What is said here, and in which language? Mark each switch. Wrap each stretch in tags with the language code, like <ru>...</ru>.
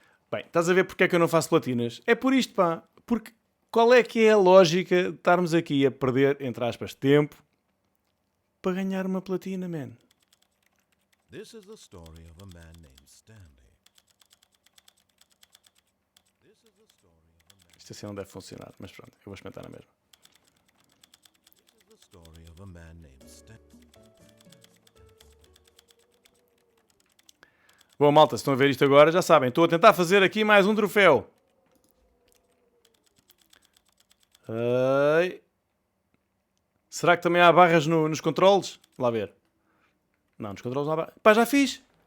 <pt>Bem, estás a ver porque é que eu não faço platinas? É por isto, pá. Porque qual é que é a lógica de estarmos aqui a perder, entre aspas, tempo para ganhar uma platina, man?</pt> <en>This is the story of a man named Stanley.</en> <pt>Isto assim não deve funcionar, mas pronto, eu vou experimentar na mesma.</pt> <en>This is the story of a man named Stanley.</en> <pt>Bom, malta, se estão a ver isto agora, já sabem. Estou a tentar fazer aqui mais um troféu. Ai. Será que também há barras nos controles? Lá ver. Não, nos controles não há barras. Pá, já fiz.</pt>